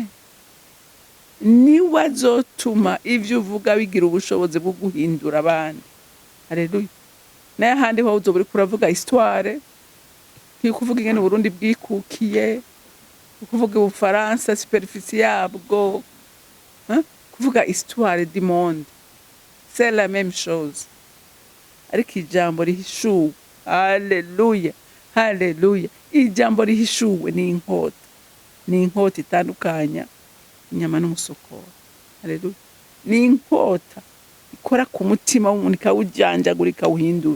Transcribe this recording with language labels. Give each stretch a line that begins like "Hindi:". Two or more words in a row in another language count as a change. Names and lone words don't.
Rundi: Niwe azotuma ivyo uvuga bigira ubushobozi bwo guhindura abandi. Haleluya. Naye ahandi ho uzoburi kuravuga histoire, kuvuga ingene Burundi bwikukiye, kuvuga Ubufaransa superficie yabwo, kuvuga
French: histoire du monde. C'est la même chose.
Rundi: Ariko ijambo rihishuwe. Haleluya. Haleluya. Ijambo rihishuwe ni inkota. Ni inkota itandukanya inyama n'umusokoro. Haleluya. Ni inkota ikora ku mutima w'umuntu ikawujanjagura ikawuhindura.